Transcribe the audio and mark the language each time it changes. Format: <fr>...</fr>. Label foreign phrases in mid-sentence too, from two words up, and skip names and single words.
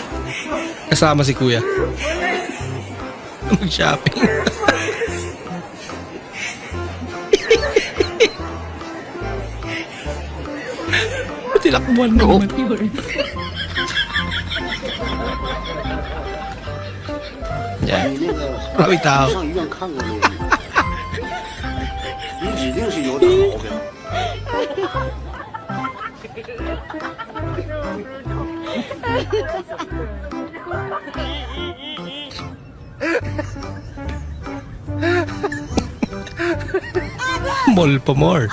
<tl>Kasama si kuya. Mag-shopping. Tinakbuhan mo naman. Yan. Marami tao.</tl> <zh>上医院看过那个，你指定是有点毛病。</zh> <tl>Mall pa more.</tl>